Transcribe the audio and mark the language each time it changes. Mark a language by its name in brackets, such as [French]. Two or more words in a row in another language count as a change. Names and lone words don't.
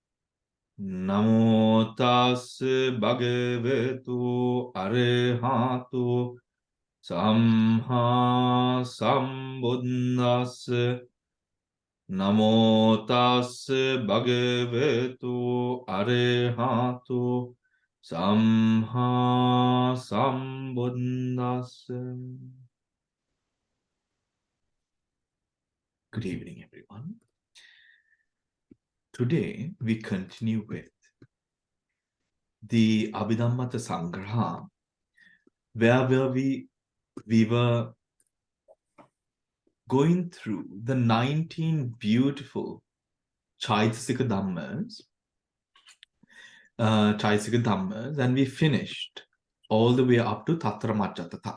[Pali] Namo tassa bhagavato arahato samma sambuddhassa. Namo tassa bhagavato arahato samma sambuddhassa. [English] Good evening, everyone. Today we continue with the Abhidhammata Sangraha, where we were going through the 19 beautiful [Pali] Cetasikas Dhammas, [English] and we finished all the way up to Tatramajjatata.